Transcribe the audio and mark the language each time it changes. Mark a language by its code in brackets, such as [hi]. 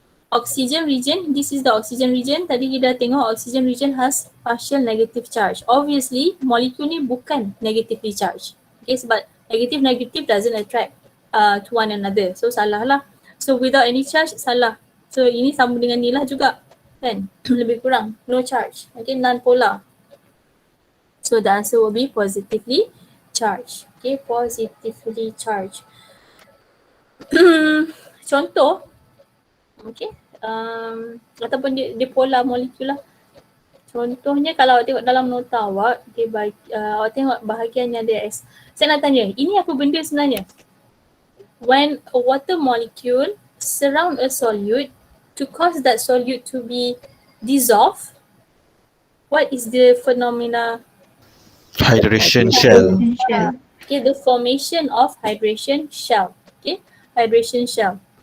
[en] Oxygen region, this is the oxygen region. [ms] Tadi kita dah tengok [en] oxygen region has partial negative charge. Obviously, molecule [ms] ni bukan [en] negatively charged. Okay, [ms] sebab [en] negative doesn't attract to one another. So [ms] salah lah. [en] So without any charge, [ms] salah. So ini sama dengan ni lah juga, kan? Lebih kurang, [en] no charge. Okay, non-polar. So the answer will be positively charged. Okay, positively charged. [ms] Contoh, okay, ataupun dia polar molekul lah. Contohnya kalau awak tengok dalam nota awak, okay, awak tengok bahagian yang ada S. Saya nak tanya, ini apa benda sebenarnya? [en] When a water molecule surround a solute, to cause that solute to be dissolved, what is the phenomena? Hydration shell. Okay, the formation of hydration shell. Okay, hydration shell.